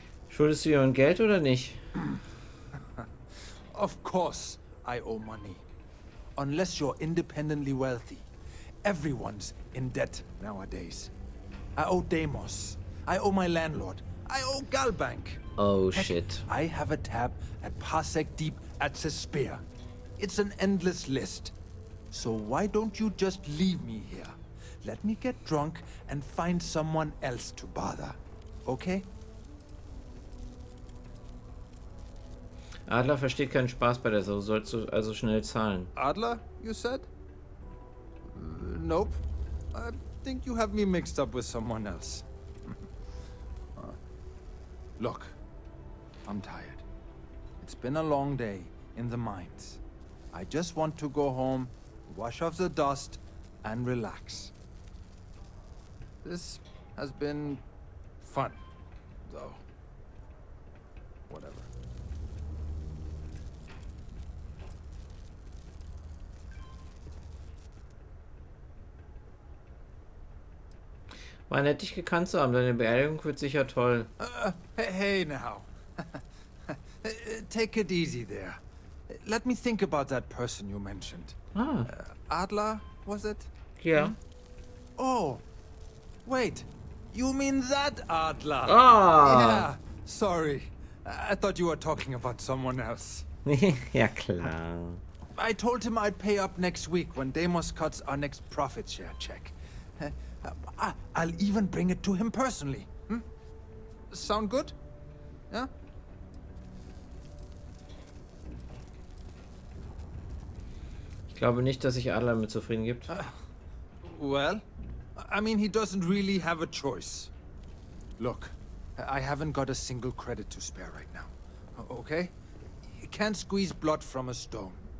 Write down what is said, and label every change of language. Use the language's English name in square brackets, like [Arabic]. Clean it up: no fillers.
[German] Schuldest du jemand Geld oder nicht? [English] Of course I owe money. Unless you're independently wealthy. Everyone's in debt nowadays. I owe Deimos. I owe my landlord. I owe Galbank. Oh, Heck, shit. I have a tab at Parsec Deep at Cespear. It's an endless list. So why don't you just leave me here? Let me get drunk and find someone else to bother. Okay? [German] Adler versteht keinen Spaß bei der Sache. Sollst du also schnell zahlen. [English] Adler, you said? Nope. I think you have me mixed up with someone else. Look, I'm tired. It's been a long day in the mines. I just want to go home, wash off the dust, and relax. This has been fun, though. Whatever. [German] War nett, dich gekannt zu haben. Deine Beerdigung wird sicher toll. [English] Hey now. Take it easy there. Let me think about that person you mentioned. Ah. Adler, was it? Yeah. Hmm? Oh, wait. You mean that Adler? Ah. Yeah, sorry. I thought you were talking about someone else. [German] Ja, klar. [English] I told him I'd pay up next week when Deimos cuts our next profit share check. I'll even bring it to him personally. Hmm? Sound good? Yeah? [German] Ich glaube nicht, dass sich Adler mit zufrieden gibt. [English] Well, I mean, he doesn't really have a choice. Look, I haven't got a single credit to spare right now. Okay? You can't squeeze blood from a stone.